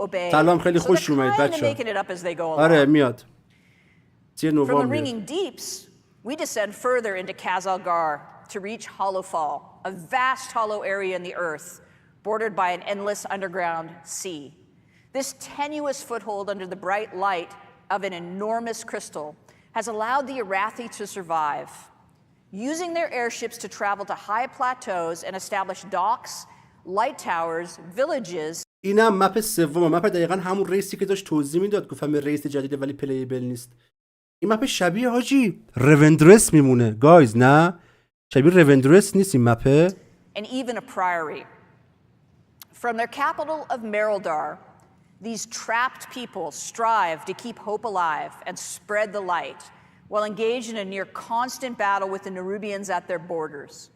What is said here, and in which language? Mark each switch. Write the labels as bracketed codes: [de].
[fa] سلام خیلی خوش اومدید بچه‌ها. آره میاد. 3 [en] From the [fa] نوامبر. [en] ringing deeps, we descend further into Kazalgar to reach Hollowfall, a vast hollow area in the earth, bordered by an endless underground sea. This tenuous foothold under the bright light of an enormous crystal has allowed the Arathi to survive, using their airships to travel to high plateaus and establish docks, light towers, villages. [fa] اینم مپ سوم. مپ دقیقاً همون ریسی که داشت توضیح میداد. گفتم ریس جدیده ولی پلیبل نیست. این مپ شبیه حاجی رونندرس میمونه گایز. نه شبیه رونندرس نیست این مپ. [en] And even a priory. From their capital of Merildar, these trapped people strive to keep hope alive and spread the light while engaged in a near constant battle with the Nerubians at their borders.